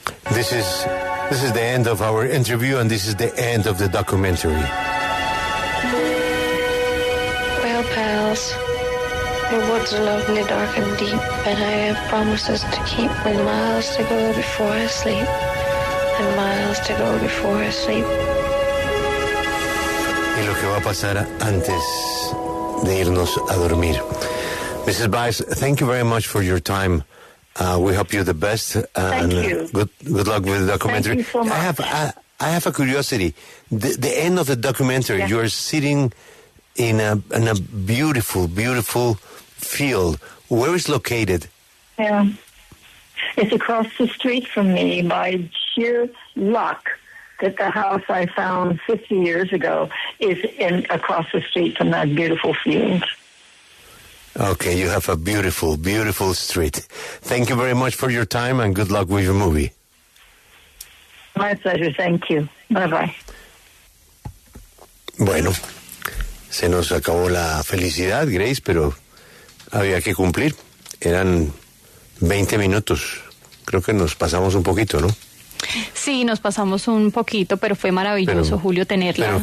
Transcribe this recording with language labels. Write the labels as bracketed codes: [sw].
[en] This is the end of our interview, and this is the end of the documentary. Well, pals, the woods are lovely, dark and deep, and I have promises to keep with miles to go before I sleep, and miles to go before I sleep. [es] Y lo que va a pasar antes de irnos a dormir. [en] Mrs. Baez, thank you very much for your time. We hope you the best. Thank you. Good luck with the documentary. Thank you so much. I have a curiosity. The end of the documentary, Yes. you are sitting in a beautiful, beautiful field. Where is it located? Yeah. It's across the street from me by sheer luck that the house I found 50 years ago is across the street from that beautiful field. Okay, you have a beautiful, beautiful street. Thank you very much for your time and good luck with your movie. My pleasure. Thank you. Bye-bye. [es] Bueno, se nos acabó la felicidad, Grace, pero había que cumplir. Eran 20 minutos. Creo que nos pasamos un poquito, ¿no? Sí, nos pasamos un poquito, pero fue maravilloso, Julio, tenerla.